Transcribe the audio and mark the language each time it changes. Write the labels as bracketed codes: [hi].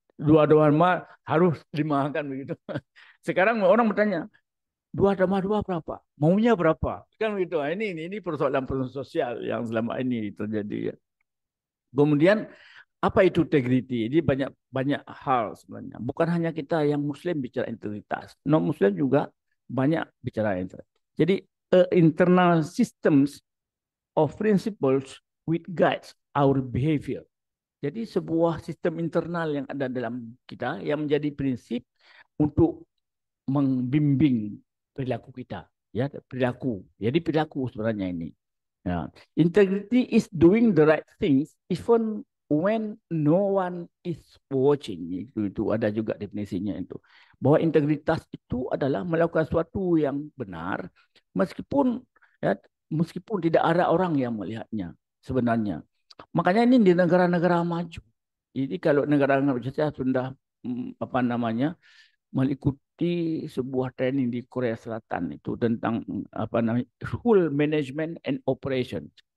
[id] 2 mah harus dimakan begitu. Sekarang orang bertanya, 2 tambah 2 berapa? Maunya berapa? Kan begitu. Ini persoalan-persoalan sosial yang selama ini terjadi ya. Kemudian apa itu integrity? Ini banyak banyak hal sebenarnya. Bukan hanya kita yang Muslim bicara integritas, non Muslim juga banyak bicara integritas. Jadi [en] internal systems of principles which guides our behavior. [id] Jadi sebuah sistem internal yang ada dalam kita yang menjadi prinsip untuk membimbing perilaku kita, ya perilaku. Jadi perilaku sebenarnya ini. Ya. [en] Integrity is doing the right things even when no one is watching. [id] Itu ada juga definisinya itu. Bahwa integritas itu adalah melakukan sesuatu yang benar meskipun ya, meskipun tidak ada orang yang melihatnya sebenarnya. Makanya ini di negara-negara maju. Jadi kalau negara-negara maju saya sudah apa namanya mengikuti sebuah training di Korea Selatan itu tentang apa namanya [en] school management and operation.